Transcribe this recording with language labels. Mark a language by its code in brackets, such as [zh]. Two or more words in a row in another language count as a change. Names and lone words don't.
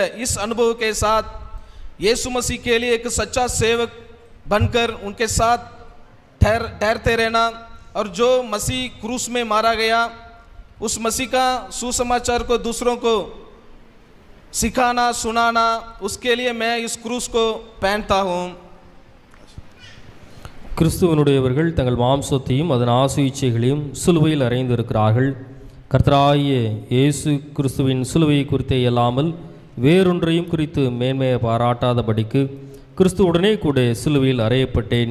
[hi] इस अनुभव के साथ यीशु मसीह के लिए एक सच्चा सेवक बनकर उनके साथ ठहरते रहना, और जो मसीह क्रूस में मारा गया उस मसीह का सुसमाचार को दूसरों को सिखाना सुनाना, उसके लिए मैं इस क्रूस को पहनता हूँ. [ta] கிறிஸ்துவனுடையவர்கள் தங்கள் மாம்சத்தையும் அதன் ஆசை இச்சைகளையும் சிலுவையில் அறைந்திருக்கிறார்கள். கர்த்தராகிய இயேசு கிறிஸ்துவின் சிலுவை குறித்தே அல்லாமல் வேறொன்றையும் குறித்து மேன்மையை பாராட்டாதபடிக்கு கிறிஸ்துவுடனே கூட சிலுவையில் அறையப்பட்டேன்.